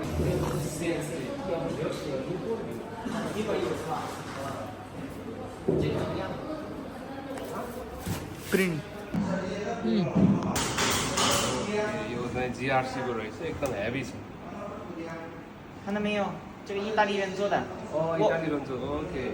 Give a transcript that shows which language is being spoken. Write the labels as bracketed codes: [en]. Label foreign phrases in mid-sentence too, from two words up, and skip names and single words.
[zh] 一个意思吧？这个怎么样？有那 GRC 过来是 [ne] एकदम heavy छ。 [zh] 看到没有？这个意大利人做的。哦，意大利人做 ，OK。